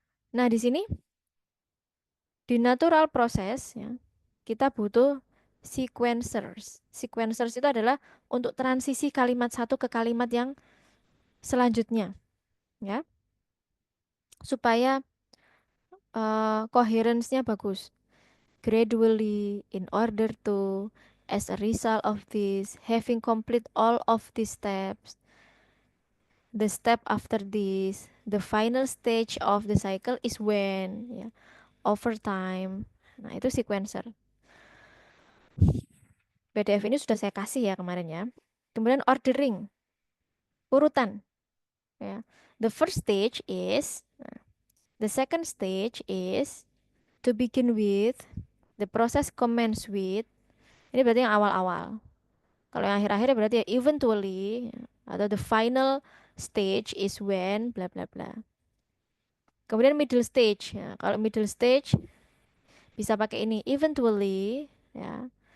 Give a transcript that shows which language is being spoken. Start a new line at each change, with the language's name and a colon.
Indonesian: Nah, di sini di natural process ya, kita butuh sequencers. Sequencers itu adalah untuk transisi kalimat satu ke kalimat yang selanjutnya ya, supaya coherence-nya bagus.
English: Gradually, in order to, as a result of this, having complete all of these steps, the step after this, the final stage of the cycle is when, ya, over time.
Indonesian: Nah, itu sequencer. PDF ini sudah saya kasih ya kemarin ya. Kemudian ordering, urutan. Ya.
English: The first stage is, the second stage is to begin with, the process commence with.
Indonesian: Ini berarti yang awal-awal. Kalau yang akhir-akhir berarti ya eventually, atau
English: the final stage is when bla bla
Indonesian: bla. Kemudian middle stage ya. Kalau middle stage bisa pakai ini eventually ya.